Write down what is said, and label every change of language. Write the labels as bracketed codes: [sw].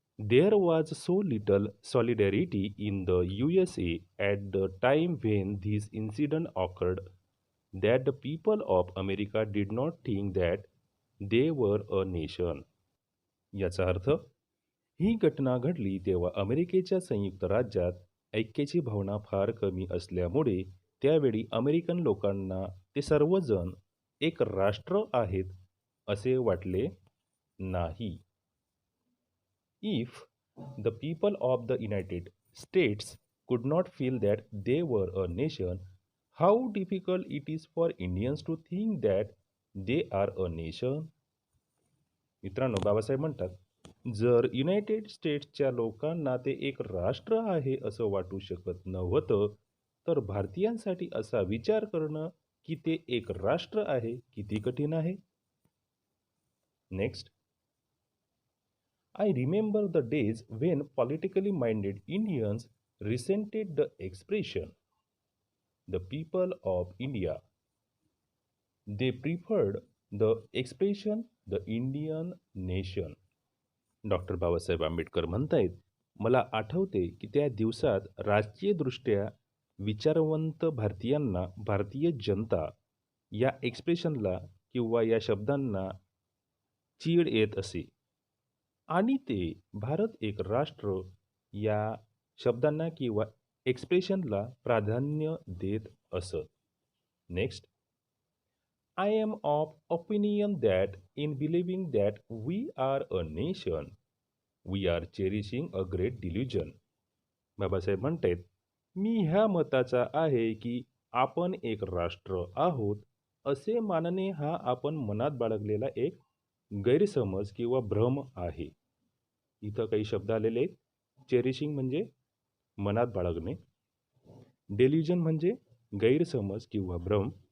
[en] There was so little solidarity in the USA at the time when this incident occurred that the people of America did not think that they were a nation. [mr] याचा अर्थ, ही घटना घडली तेव्हा अमेरिकेच्या संयुक्त राज्यात ऐक्याची भावना फार कमी असल्यामुळे त्यावेळी अमेरिकन लोकांना ते सर्वजण एक राष्ट्र आहेत असे वाटले नाही. [en] If the people of the United States could not feel that they were a nation, how difficult it is for Indians to think that they are a nation? [mr] मित्रांनो, बाबासाहेब म्हणतात, जर युनायटेड स्टेट्सच्या लोकांना ते एक राष्ट्र आहे असं वाटू शकत नव्हतं, तर भारतीयांसाठी असा विचार करणं की ते एक राष्ट्र आहे किती कठीण आहे. [en] Next. I remember the days when politically minded Indians resented the expression, the people of India. They preferred the expression, the Indian nation. [mr] Doctor Babasaheb Ambedkar म्हणतायत, मला आठवते की त्या दिवसात राजकीयदृष्ट्या विचारवंत भारतीयांना भारतीय जनता या एक्सप्रेशनला किंवा या शब्दांना चीड येत असे आणि ते भारत एक राष्ट्र या शब्दांना किंवा एक्सप्रेशनला प्राधान्य देत असत. [en] Next. I am of opinion that in believing that we are a nation, we are cherishing a great delusion. [mr] Babasaheb म्हणतात, मी ह्या मताचा आहे की आपण एक राष्ट्र आहोत असे मानणे हा आपण मनात बाळगलेला एक गैरसमज किंवा भ्रम आहे. इथं काही शब्द आलेले आहेत. चेरिशिंग म्हणजे मनात बाळगणे, डेल्युजन म्हणजे गैरसमज किंवा भ्रम.